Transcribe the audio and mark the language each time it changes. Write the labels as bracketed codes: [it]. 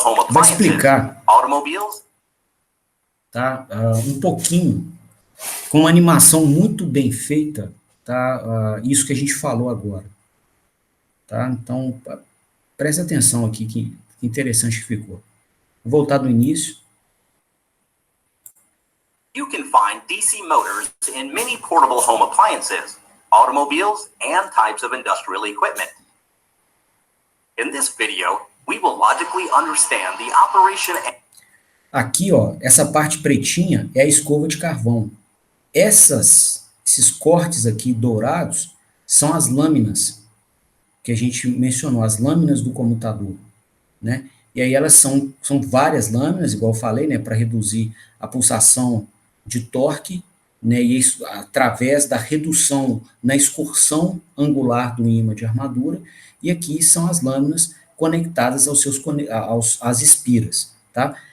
[pt] Vai explicar, tá, um pouquinho, com uma animação muito bem feita, tá, isso que a gente falou agora. Tá? Então, preste atenção aqui, que interessante que ficou. Vou voltar do início. [en] You can find DC motors in many portable home appliances, automobiles, and types of industrial equipment. In this video, we will logically understand the operation. [pt] Aqui, ó, essa parte pretinha é a escova de carvão. Esses cortes aqui dourados são as lâminas que a gente mencionou, as lâminas do comutador, né? E aí elas são várias lâminas, igual eu falei, né, para reduzir a pulsação de torque, né, e isso através da redução na excursão angular do ímã de armadura, e aqui são as lâminas conectadas às espiras, tá?